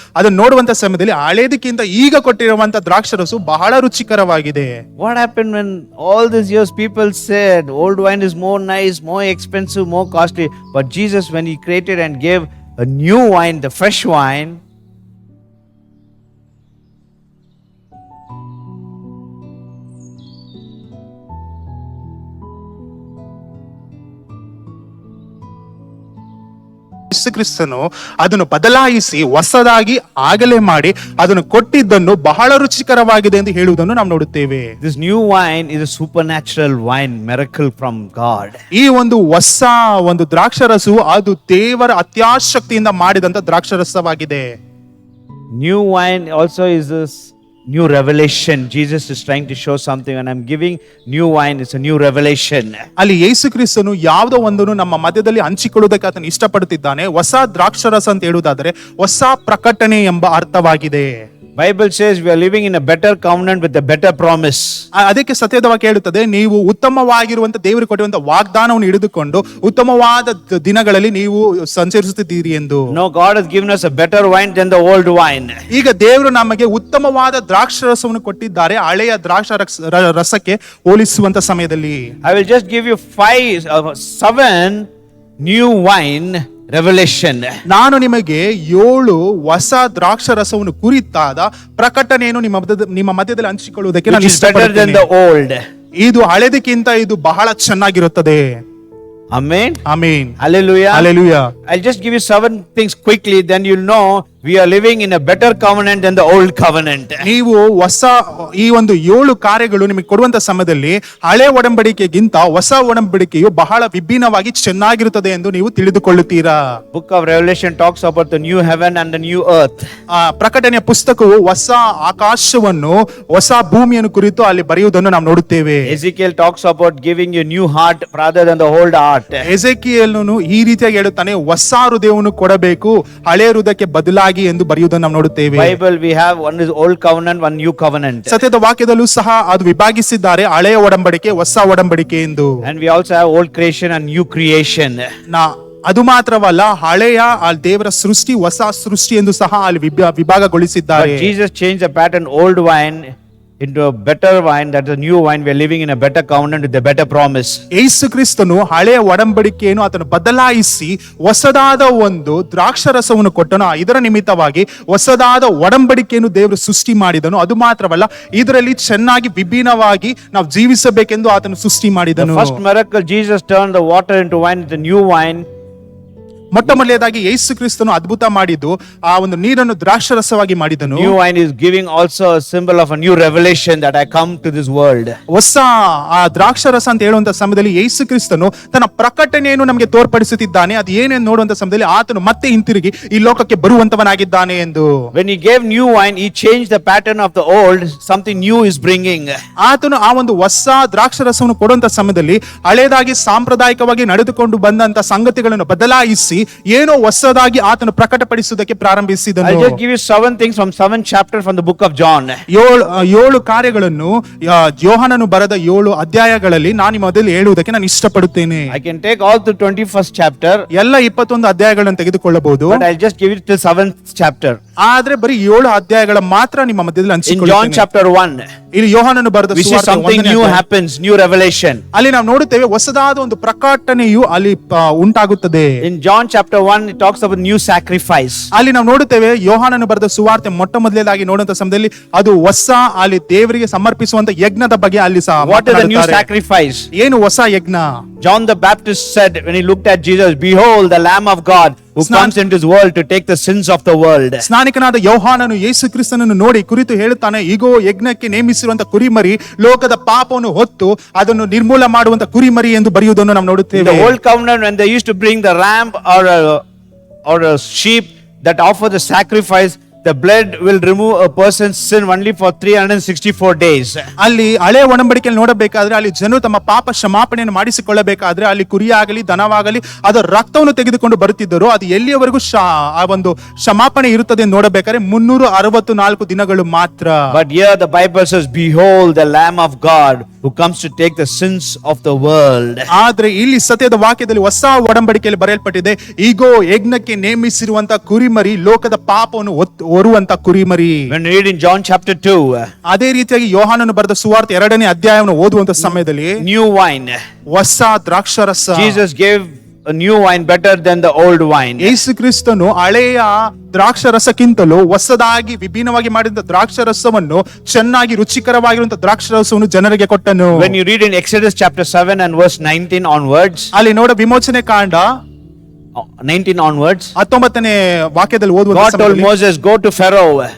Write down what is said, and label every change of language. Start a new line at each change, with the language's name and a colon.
Kannada: ಅದನ್ನು ನೋಡುವಂತ ಸಮಯದಲ್ಲಿ ಹಳೇದಕ್ಕಿಂತ ಈಗ ಕೊಟ್ಟಿರುವಂತ ದ್ರಾಕ್ಷರಸು ಬಹಳ ರುಚಿಕರವಾಗಿದೆ.
English: What happened when all these years people said old wine is more nice, more expensive, more costly, but Jesus, when he created and gave a new wine, the fresh wine,
Kannada: ಯೇಸು ಕ್ರಿಸ್ತನು ಅದನ್ನು ಬದಲಾಯಿಸಿ ಹೊಸದಾಗಿ ಆಗಲೇ ಮಾಡಿ ಅದನ್ನು ಕೊಟ್ಟಿದ್ದನ್ನು ಬಹಳ ರುಚಿಕರವಾಗಿದೆ ಎಂದು ಹೇಳುವುದನ್ನು ನಾವು ನೋಡುತ್ತೇವೆ.
English: this new wine is a supernatural wine, miracle from God.
Kannada: ಈ ಒಂದು ಹೊಸ ಒಂದು ದ್ರಾಕ್ಷರಸು ಅದು ದೇವರ ಅತ್ಯಾಶಕ್ತಿಯಿಂದ ಮಾಡಿದಂತ ದ್ರಾಕ್ಷರಸವಾಗಿದೆ.
English: New wine also is this new revelation. Jesus is trying to show something, and I'm giving new wine. It's a new revelation.
Kannada: ಅಲ್ಲಿ ಯೇಸು ಕ್ರಿಸ್ತನು ಯಾವುದೋ ಒಂದನ್ನು ನಮ್ಮ ಮಧ್ಯದಲ್ಲಿ ಹಂಚಿಕೊಳ್ಳುವುದಕ್ಕೆ ಆತನು ಇಷ್ಟಪಡುತ್ತಿದ್ದಾನೆ. ಹೊಸ ದ್ರಾಕ್ಷರಸ ಅಂತ ಹೇಳುವುದಾದರೆ ಹೊಸ ಪ್ರಕಟಣೆ ಎಂಬ ಅರ್ಥವಾಗಿದೆ.
English: Bible says we are living in a better covenant with a better promise.
Kannada: ಅದಕ್ಕೆ ಸತ್ಯದ ವಾಕ್ಯ ಹೇಳುತ್ತದೆ, ನೀವು ಉತ್ತಮವಾಗಿರುವಂತ ದೇವರು ಕೊಟ್ಟಿರುವಂತ ವಾಗ್ದಾನವನ್ನು ಹಿಡಿದುಕೊಂಡು ಉತ್ತಮವಾದ ದಿನಗಳಲ್ಲಿ ನೀವು ಸಂಚರಿಸುತ್ತಿದ್ದೀರಿ ಎಂದು.
English: No, God has given us a better wine than the old wine.
Kannada: ಈಗ ದೇವರು ನಮಗೆ ಉತ್ತಮವಾದ ದ್ರಾಕ್ಷರಸವನ್ನು ಕೊಟ್ಟಿದ್ದಾರೆ ಹಳೆಯ ರಸಕ್ಕೆ ಹೋಲಿಸುವಂತ ಸಮಯದಲ್ಲಿ.
English: I will just give you 7 new wine revelation.
Kannada: ನಾನು ನಿಮಗೆ 7 ಹೊಸ ದ್ರಾಕ್ಷರಸವನ್ನು ಕುರಿತಾದ ಪ್ರಕಟಣೆಯನ್ನು ನಿಮ್ಮ ಮಧ್ಯದಲ್ಲಿ ಹಂಚಿಕೊಳ್ಳುವುದಕ್ಕೆ
English: Which
Kannada: ನಾನು
English: is better than
Kannada: ಇಷ್ಟಪಡುತ್ತೇನೆ.
English: the old.
Kannada: ಇದು ಹಳೆದಕ್ಕಿಂತ ಇದು ಬಹಳ ಚೆನ್ನಾಗಿರುತ್ತದೆ.
English: Amen.
Kannada: Amen.
English: Hallelujah.
Kannada: Hallelujah.
English: I'll just give you 7 things quickly, then you'll know we are living in a better covenant than the old covenant.
Kannada: ನೀವು ಹೊಸ ಈ ಒಂದು 7 ಕಾರ್ಯಗಳು ನಿಮಗೆ ಕೊಡುವಂತ ಸಮಯದಲ್ಲಿ ಹಳೆ ಒಡಂಬಡಿಕೆಗಿಂತ ಹೊಸ ಒಡಂಬಡಿಕೆಯು ಬಹಳ ವಿಭಿನ್ನವಾಗಿ ಚೆನ್ನಾಗಿರುತ್ತದೆ ಎಂದು ನೀವು ತಿಳಿದುಕೊಳ್ಳುತ್ತೀರಾ.
English: Book of Revelation talks about the new heaven and the new earth.
Kannada: ಪ್ರಕಟಣೆಯ ಪುಸ್ತಕವು ಹೊಸ ಆಕಾಶವನ್ನು ಹೊಸ ಭೂಮಿಯನ್ನು ಕುರಿತು ಅಲ್ಲಿ ಬರೆಯುವುದನ್ನು ನಾವು ನೋಡುತ್ತೇವೆ.
English: Ezekiel talks about giving you new heart rather than the old heart.
Kannada: ಎಜೆಕಿಯೇಲನು ಈ ರೀತಿಯಾಗಿ ಹೇಳುತ್ತಾನೆ, ಹೊಸ ಹೃದಯವನ್ನು ಕೊಡಬೇಕು, ಹಳೆ ಹೃದಯಕ್ಕೆ ಬದಲಾಗಿ ಎಂದು ಬರೆಯುವುದನ್ನು ನಾವು ನೋಡುತ್ತೇವೆ.
English: Bible we have one is old covenant, one new covenant.
Kannada: ಸತ್ಯದ ವಾಕ್ಯದಲ್ಲೂ ಸಹ ಅದು ವಿಭಾಗಿಸಿದ್ದಾರೆ, ಹಳೆಯ ಒಡಂಬಡಿಕೆ ಹೊಸ ಒಡಂಬಡಿಕೆ ಎಂದು.
English: And we also have old creation and new creation.
Kannada: ಅದು ಮಾತ್ರವಲ್ಲ, ಹಳೆಯ ದೇವರ ಸೃಷ್ಟಿ ಹೊಸ ಸೃಷ್ಟಿ ಎಂದು ಸಹ ಅಲ್ಲಿ ವಿಭಾಗಗೊಳಿಸಿದ್ದಾರೆ.
English: But Jesus changed the pattern old wine into a better wine, that is a new wine. We are living in a better covenant with a better promise.
Kannada: ಯೇಸು ಕ್ರಿಸ್ತನು ಹಳೆಯ ಒಡಂಬಡಿಕೆಯನ್ನು ಆತನು ಬದಲಾಯಿಸಿ ಹೊಸದಾದ ಒಂದು ದ್ರಾಕ್ಷರಸವನ್ನು ಕೊಟ್ಟನು. ಇದರ ನಿಮಿತ್ತವಾಗಿ ಹೊಸದಾದ ಒಡಂಬಡಿಕೆಯನ್ನು ದೇವರು ಸೃಷ್ಟಿ ಮಾಡಿದನು. ಅದು ಮಾತ್ರವಲ್ಲ, ಇದರಲ್ಲಿ ಚೆನ್ನಾಗಿ ವಿಭಿನ್ನವಾಗಿ ನಾವು ಜೀವಿಸಬೇಕೆಂದು ಆತನು ಸೃಷ್ಟಿ ಮಾಡಿದನು.
English: The first miracle, Jesus turned the water into wine, the new wine.
Kannada: ಮೊಟ್ಟ ಮೊದಲನೇದಾಗಿ ಯೇಸು ಕ್ರಿಸ್ತನು ಅದ್ಭುತ ಮಾಡಿದ್ದು ಆ ಒಂದು ನೀರನ್ನು ದ್ರಾಕ್ಷರಸವಾಗಿ ಮಾಡಿದನು.
English: New wine is giving also a symbol of a new revelation that I come to this world.
Kannada: ಹೊಸ ಆ ದ್ರಾಕ್ಷರಸ ಅಂತ ಹೇಳುವಂತ ಸಮಯದಲ್ಲಿ ಯೇಸು ಕ್ರಿಸ್ತನು ತನ್ನ ಪ್ರಕಟಣೆಯನ್ನು ನಮಗೆ ತೋರ್ಪಡಿಸುತ್ತಿದ್ದಾನೆ. ಅದು ಏನೇನು ನೋಡುವಂತ ಸಮಯದಲ್ಲಿ ಆತನು ಮತ್ತೆ ಹಿಂತಿರುಗಿ ಈ ಲೋಕಕ್ಕೆ ಬರುವಂತವನಾಗಿದ್ದಾನೆ ಎಂದು.
English: When he gave new wine, he changed the pattern of the old. Something new is bringing.
Kannada: ಆತನು ಆ ಒಂದು ಹೊಸ ದ್ರಾಕ್ಷರಸವನ್ನು ಕೊಡುವಂತ ಸಮಯದಲ್ಲಿ ಹಳೇದಾಗಿ ಸಾಂಪ್ರದಾಯಿಕವಾಗಿ ನಡೆದುಕೊಂಡು ಬಂದಂತ ಸಂಗತಿಗಳನ್ನು ಬದಲಾಯಿಸಿ ಏನೋ ಹೊಸದಾಗಿ ಆತನು ಪ್ರಕಟಪಡಿಸುವುದಕ್ಕೆ ಪ್ರಾರಂಭಿಸಿದನು.
English: I'll just give you 7 things from 7 chapters from the book of John.
Kannada: 7 ಕಾರ್ಯಗಳನ್ನು ಯೋಹಾನನು ಬರೆದ 7 ಅಧ್ಯಾಯಗಳಲ್ಲಿ ನಾನು ಮೊದಲು ಹೇಳುವುದಕ್ಕೆ ನಾನು ಇಷ್ಟಪಡುತ್ತೇನೆ.
English: I can take all the 21st chapter,
Kannada: ಎಲ್ಲ 21 ಅಧ್ಯಾಯಗಳನ್ನು ತೆಗೆದುಕೊಳ್ಳಬಹುದು.
English: but I'll just give it till 7th chapter.
Kannada: ಆದ್ರೆ ಬರೀ 7 ಅಧ್ಯಾಯಗಳ ಮಾತ್ರ ನಿಮ್ಮ ಮಧ್ಯದಲ್ಲಿ
English: In John
Kannada: ಹಂಚಿಕೊಳ್ಳುತ್ತೇನೆ.
English: chapter 1,
Kannada: ಇಲ್ಲಿ ಯೋಹಾನನು ಬರೆದ
English: we see
Kannada: ಸುವಾರ್ತೆ
English: something
Kannada: 1ನೇ
English: new
Kannada: ಅಧ್ಯಾಯ.
English: happens, new revelation.
Kannada: ಅಲ್ಲಿ ನಾವು ನೋಡುತ್ತೇವೆ ಹೊಸದಾದ ಒಂದು ಪ್ರಕಟಣೆಯು ಅಲ್ಲಿ ಉಂಟಾಗುತ್ತದೆ.
English: In John chapter 1, it talks about new sacrifice.
Kannada: ಅಲ್ಲಿ ನಾವು ನೋಡುತ್ತೇವೆ ಯೋಹಾನನು ಬರೆದ ಸುವಾರ್ತೆ ಮೊಟ್ಟ ಮೊದಲೇದಾಗಿ ನೋಡುವಂತ ಸಮಯದಲ್ಲಿ ಅದು ಹೊಸ ಅಲ್ಲಿ ದೇವರಿಗೆ ಸಮರ್ಪಿಸುವಂತ ಯಜ್ಞದ ಬಗ್ಗೆ ಅಲ್ಲಿ ಸಹ
English: What is the new
Kannada: ಮಾತನಾಡುತ್ತಾರೆ.
English: sacrifice?
Kannada: ಏನು ಹೊಸ ಯಜ್ಞ?
English: John the Baptist said when he looked at Jesus, "Behold the Lamb of God who comes into this world to take the sins of the world."
Kannada: ಸ್ನಾನಿಕನಾದ ಯೋಹಾನನು ಯೇಸು ಕ್ರಿಸ್ತನನ್ನು ನೋಡಿ ಕುರಿತು ಹೇಳುತ್ತಾನೆ, ಈಗೋ ಯಜ್ಞಕ್ಕೆ ನೇಮಿಸಿರುವಂತ ಕುರಿಮರಿ ಲೋಕದ ಪಾಪವನ್ನು ಹೊತ್ತು ಅದನ್ನು ನಿರ್ಮೂಲ ಮಾಡುವಂತ ಕುರಿಮರಿ ಎಂದು ಬರೆಯುವುದನ್ನು ನಾವು
English: In
Kannada: ನೋಡುತ್ತೇವೆ.
English: the old covenant, when they used to bring the ram or a sheep that offer the sacrifice, the blood will remove a person's sin only for 364 days.
Kannada: ಅಲ್ಲಿ ಹಳೆ ಒಡಂಬಡಿಕೆಯಲ್ಲಿ ನೋಡಬೇಕಾದ್ರೆ ಅಲ್ಲಿ ಜನರು ತಮ್ಮ ಪಾಪ ಕ್ಷಮಾಪಣೆಯನ್ನು ಮಾಡಿಸಿಕೊಳ್ಳಬೇಕಾದ್ರೆ ಅಲ್ಲಿ ಕುರಿಯಾಗಲಿ ದನವಾಗಲಿ ಅದರ ರಕ್ತವನ್ನು ತೆಗೆದುಕೊಂಡು ಬರುತ್ತಿದ್ದರು. ಅದು ಎಲ್ಲಿಯವರೆಗೂ ಆ ಒಂದು ಕ್ಷಮಾಪಣೆ ಇರುತ್ತದೆ ಎಂದು ನೋಡಬೇಕಾದ್ರೆ 364 ದಿನಗಳು ಮಾತ್ರ.
English: But here the Bible says, "Behold the Lamb of God who comes to take the sins of the world."
Kannada: ಆದ್ರೆ ಇಲ್ಲಿ ಸತ್ಯದ ವಾಕ್ಯದಲ್ಲಿ ಹೊಸ ಒಡಂಬಡಿಕೆಯಲ್ಲಿ ಬರೆಯಲ್ಪಟ್ಟಿದೆ, ಈಗೋ ಯಜ್ಞಕ್ಕೆ ನೇಮಿಸಿರುವಂತ ಕುರಿಮರಿ ಲೋಕದ ಪಾಪವನ್ನು ಹೊರುವಂತ ಕುರಿಮರಿ.
English: When we read in John chapter 2,
Kannada: ಅದೇ ರೀತಿಯಾಗಿ ಯೋಹಾನನು ಬರೆದ ಸುವಾರ್ತೆ 2ನೇ ಅಧ್ಯಾಯವನ್ನು ಓದುವಂತ ಸಮಯದಲ್ಲಿ
English: new wine.
Kannada: ಹೊಸ ದ್ರಾಕ್ಷರಸ.
English: Jesus gave a new wine better than the old wine.
Kannada: ಯೇಸು ಕ್ರಿಸ್ತನು ಹಳೆಯ ದ್ರಾಕ್ಷರಸಕ್ಕಿಂತಲೂ ಹೊಸದಾಗಿ ವಿಭಿನ್ನವಾಗಿ ಮಾಡಿದ ದ್ರಾಕ್ಷರಸವನ್ನು ಚೆನ್ನಾಗಿ ರುಚಿಕರವಾಗಿರುವಂತ ದ್ರಾಕ್ಷರಸವನ್ನು ಜನರಿಗೆ ಕೊಟ್ಟನು.
English: When you read in Exodus chapter 7 and verse 19 onwards,
Kannada: ಅಲ್ಲಿ ನೋಡ ವಿಮೋಚನೆ ಕಾಂಡ
English: 19 onwards,
Kannada: 19ನೇ ವಾಕ್ಯದಲ್ಲಿ ಓದುವ
English: God told Moses, "Go to Pharaoh.